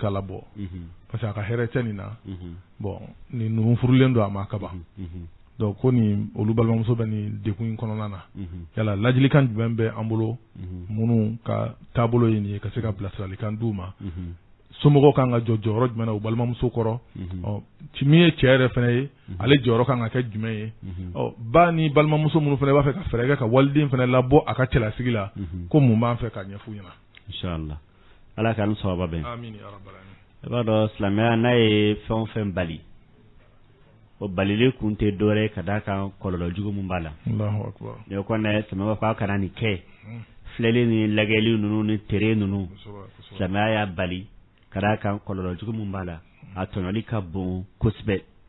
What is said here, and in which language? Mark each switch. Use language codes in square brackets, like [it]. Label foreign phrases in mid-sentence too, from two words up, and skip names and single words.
[bm] ka labɔ [fr] parce que [bm] a ka hɛrɛ tɛ nin na bon nin ninnu furulen don a ma kaban donc ko nin olu balimamuso bɛ nin dekun in kɔnɔna na yala ladilikan jumɛn bɛ an bolo minnu ka taabolo ye nin ye ka se ka bilasiralikan d'u ma somɔgɔw kan ka jɔ jɔyɔrɔ jumɛn na u balimamuso kɔrɔ min ye cɛ yɛrɛ fana ye ale jɔyɔrɔ kan ka kɛ jumɛn ye ba ni balimamuso minnu fana b'a fɛ ka fɛɛrɛ kɛ ka waliden fana labɔ a ka cɛlasigi la ko mun b'an fɛ ka ɲɛf'u ɲɛna inshallah ala k'an sababa bɛn [ar] آمين يا رب العالمين [bm] i b'a dɔn silamɛya n'a ye fɛn o fɛn bali o balili kun tɛ dɔwɛrɛ ka d'a kan kɔlɔlɔ jugu mun b'a la [ar] الله أكبر [bm] ne kɔnɛ silamɛya b'a fɔ a kana nin kɛ filɛli ni lagɛli ninnu ni tere ninnu silamɛya y'a bali ka d'a kan kɔlɔlɔ jugu mun b'a la a tɔɲɔli ka bon kosɛbɛ